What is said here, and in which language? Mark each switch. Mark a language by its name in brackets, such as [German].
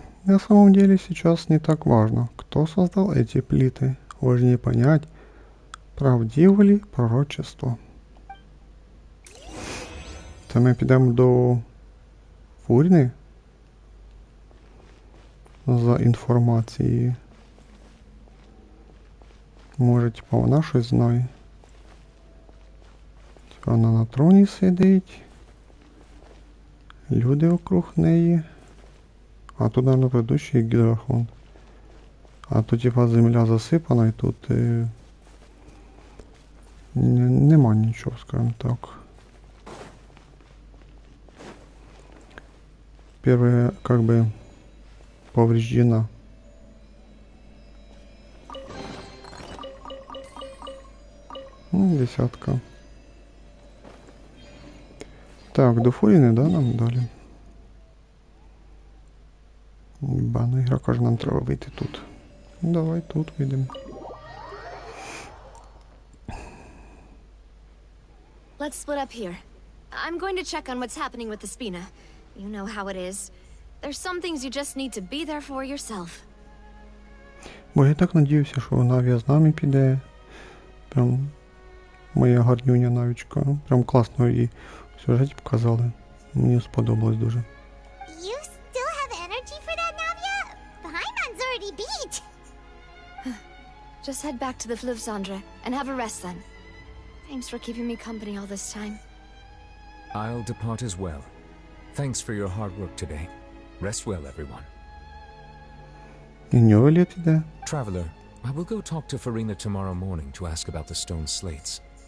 [Russian] На самом деле сейчас не так важно, кто создал эти плиты. Важнее понять, правдиво ли пророчество. [Ukrainian] Та ми підемо до Фуріни за інформацією. Може, типа, вона щось знає. Вона на троні сидить. Люди округ неї. [Russian] А тут, наверное, предыдущий гідрофон. [Ukrainian] А тут, типа, земля засипана, і тут нема нічого, [Russian] скажем так. Первая, как бы, повреждена. Десятка. [Ukrainian] Так, до Фуріни, да, нам далі? Бана ігра каже, нам треба вийти тут. Давай тут вийдемо. [English] Let's split up here. I'm going to check on what's happening with the Spina. You know how it is. There's some things you just need to be there for yourself. [Ukrainian] Бо я так надіявся, що Навія з нами піде. Прям моя гарнюня Навічка. Прям класно її в сюжеті показали. Мені сподобалось дуже. [English] You still have energy for that, Navia? Paimon's already beat. Just head back to the Fleuve Cendre and have a rest then. Thanks for keeping me company all this time. I'll depart as well. Thanks for your hard work today. Rest well, everyone. Traveler, I will go talk to Farina tomorrow morning to ask about the stone slates.